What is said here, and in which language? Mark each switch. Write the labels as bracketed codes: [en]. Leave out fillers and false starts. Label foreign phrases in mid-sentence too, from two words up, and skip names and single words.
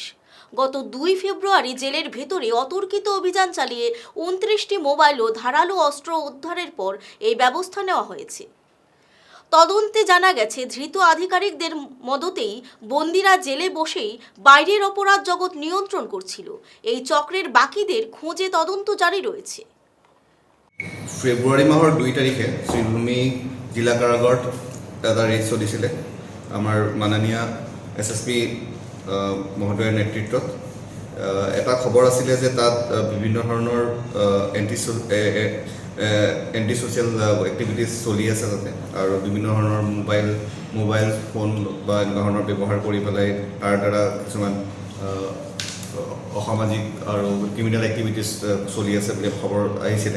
[bn] গত 2 ফেব্রুয়ারি জেলের ভেতরে অতর্কিত অভিযান চালিয়ে 29টি মোবাইল ও ধারালো অস্ত্র উদ্ধারের পর এই ব্যবস্থা নেওয়া হয়েছে। তদন্তে জানা গেছে ধৃত আধিকারিকদের মদতেই বন্দীরা জেলে বসেই বাইরের অপরাধ জগৎ নিয়ন্ত্রণ করছিল। এই চক্রের বাকিদের খোঁজে তদন্ত জারি রয়েছে। [as] ফেব্ৰুৱাৰী মাহৰ 2 তাৰিখে শ্ৰীভূমি জিলা কাৰাগাৰত এটা ৰেড চলিছিলে আমাৰ মাননীয় SSP মহোদয়ৰ নেতৃত্বত। এটা খবৰ আছিলে যে তাত বিভিন্ন ধৰণৰ [en] anti social activities [as] চলি আছে তাতে, আৰু বিভিন্ন ধৰণৰ [en] mobile phone [as] বা এনেকুৱা ধৰণৰ ব্যৱহাৰ কৰি পেলাই তাৰ দ্বাৰা কিছুমান অসামাজিক আৰু [en] criminal activities [as] চলি আছে বুলি খবৰ আহিছিলে।